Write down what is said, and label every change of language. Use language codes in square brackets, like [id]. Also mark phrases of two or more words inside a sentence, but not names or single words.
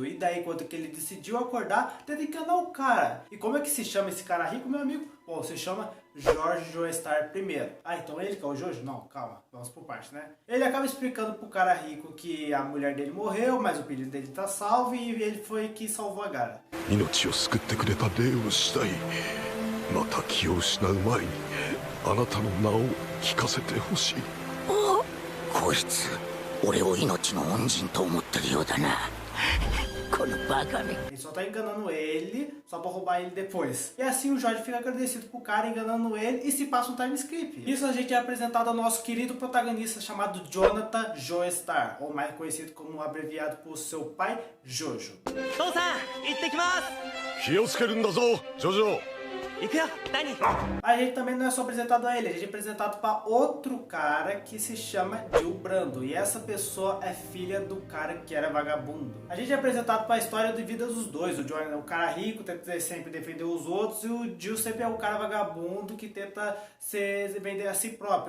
[pt] E daí, quando que ele decidiu acordar, teve que enganar o cara. E como é que se chama esse cara rico, meu amigo? Bom, se chama George Joestar I. Ah, então ele que é o Jojo? Não, calma, vamos por parte, né? Ele acaba explicando pro cara rico que a mulher dele morreu, mas o pedido dele tá salvo e ele foi que salvou a gara. [ja] 命を救ってくれた礼をしたい。また気を失う前にあなたの名を聞かせてほしい。こいつ俺を命の恩人と思ってるようだな。このバカめ。 [pt] Ele só tá enganando ele, só pra roubar ele depois. E assim o Jorge fica agradecido pro cara enganando ele e se passa um [en] time skip. [pt] Isso a gente é apresentado ao nosso querido protagonista chamado Jonathan Joestar, ou mais conhecido como abreviado por seu pai, Jojo. [ja] 父さん行ってきます。気をつけるんだぞ、ジョジョ。行くよ、何？ [pt] A gente também não é só apresentado a ele, a gente é apresentado para outro cara que se chama Jill Brando. E essa pessoa é filha do cara que era vagabundo. A gente é apresentado para a história de vida dos dois. O John é o cara rico, tenta sempre defender os outros. E o Jill sempre é o cara vagabundo que tenta se vender a si próprio.